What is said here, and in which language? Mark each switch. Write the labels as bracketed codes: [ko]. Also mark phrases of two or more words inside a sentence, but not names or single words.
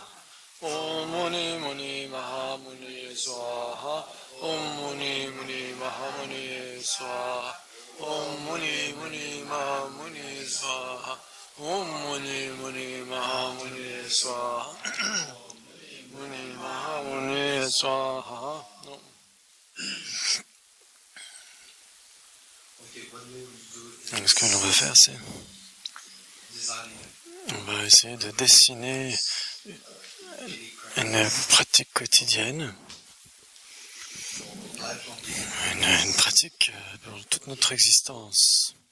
[sa] ॐ मुनि मुनि महामुनि स्वाहा. ॐ मुनि मुनि महामुनि स्वाहा. ॐ मुनि मुनि महामुनि स्वाहा. ॐ मुनि मुनि महामुनि स्वाहा. मुनि महामुनि स्वाहा. [fr] Donc ce que l'on va faire, c'est on va essayer de dessiner une pratique quotidienne, une pratique pour toute notre existence.